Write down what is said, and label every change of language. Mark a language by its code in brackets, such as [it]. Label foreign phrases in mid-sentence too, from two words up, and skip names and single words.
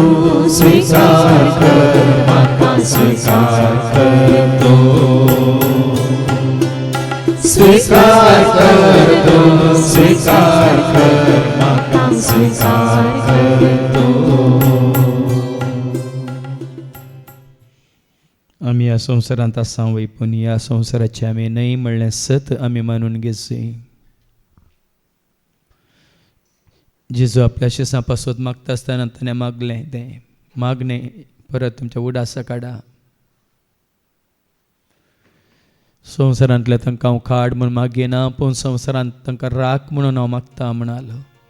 [kok] स्वीकार कर माका स्वीकार करतो स्वीकार करतो स्वीकार कर माका स्वीकार करतो आम्ही या संसारांत आसा वय पूण ह्या संसाराची आमी न्हय म्हणलें सत आमी मानून घेवचें जेजू आपल्या शिसां पासत मागता आसतना ताणें मागलें तें मागणें परत तुमच्या उडासा काडा संवसारांतल्या तांकां हांव खाड म्हूण मागीना, पूण संवसारांत तांकां राख म्हणून हांव मागता म्हणालो.